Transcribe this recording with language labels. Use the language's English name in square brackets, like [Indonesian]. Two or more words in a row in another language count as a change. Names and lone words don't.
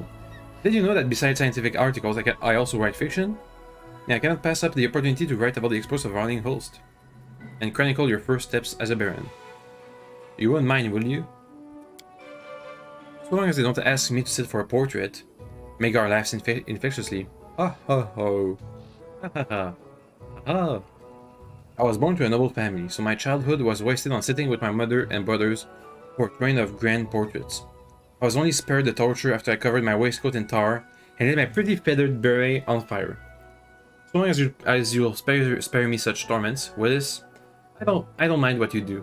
[English] Did you know that besides scientific articles, I also write fiction? Yeah, I cannot pass up the opportunity to write about the exploits of Running Host and chronicle your first steps as a Baron. You won't mind, will you? So long as they don't ask me to sit for a portrait. Magar laughs infectiously. Ha ha ho. Ha ha ha. Ha. I was born to a noble family, so my childhood was wasted on sitting with my mother and brothers for a train of grand portraits. I was only spared the torture after I covered my waistcoat in tar and lit my pretty feathered beret on fire. So long as you'll spare me such torments, Willis, I don't mind what you do.